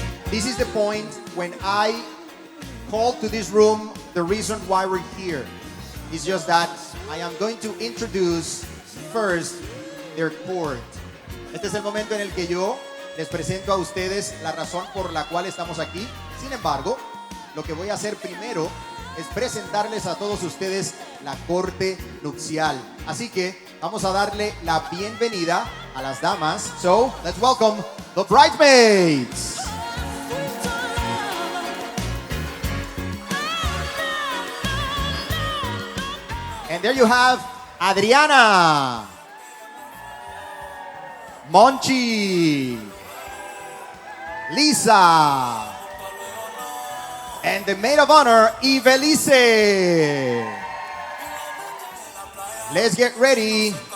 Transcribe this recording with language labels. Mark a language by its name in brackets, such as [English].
[English] This is the point when I called to this room the reason why we're here. It's just that I am going to introduce first their court. [Spanish] Este es el momento en el que yo les presento a ustedes la razón por la cual estamos aquí. Sin embargo, lo que voy a hacer primero es presentarles a todos ustedes la corte nupcial. Así que vamos a darle la bienvenida a las damas. [English] So, let's welcome the bridesmaids. And there you have Adriana, Monchi, Lisa, and the maid of honor, Ivelice. Let's get ready